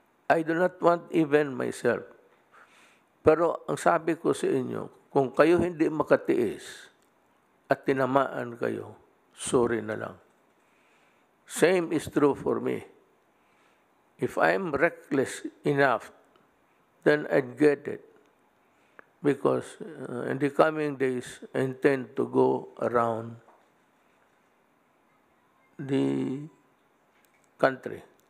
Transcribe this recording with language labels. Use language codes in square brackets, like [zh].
[en] I do not want even myself. [tl] Pero ang sabi ko sa inyo, kung kayo hindi makatiis at tinamaan kayo, sorry na lang. [en] Same is true for me. If I'm reckless enough, then I'd get it. Because in the coming days, I intend to go around the country.